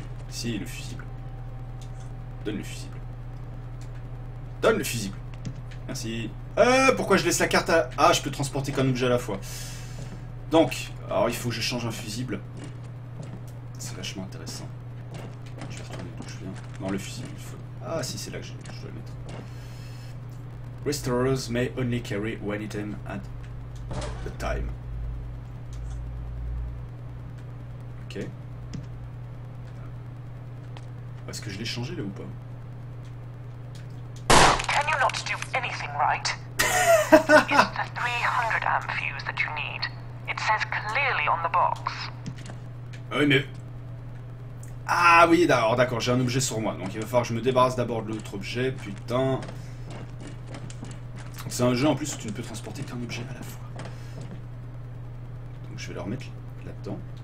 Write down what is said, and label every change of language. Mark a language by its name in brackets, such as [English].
[French] Si, le fusible. Donne le fusible. Donne le fusible. Merci. Pourquoi je laisse la carte à... Ah, je peux transporter qu'un objet à la fois. Donc, Alors il faut que je change un fusible. C'est vachement intéressant. Je vais retourner d'où je viens. Non, le fusible, il faut... Ah si, c'est là que je dois le mettre. [English] Restorers may only carry one item at a time. Ok. [French] Est-ce que je l'ai changé là ou pas? [English] Can you not do anything right? It's the 300 amp fuse that you need. It says clearly on the box. [French] Ah oui, mais... Ah oui, d'accord, j'ai un objet sur moi. Donc il va falloir que je me débarrasse d'abord de l'autre objet. Putain. C'est un jeu en plus où tu ne peux transporter qu'un objet à la fois. Donc je vais le remettre là-dedans.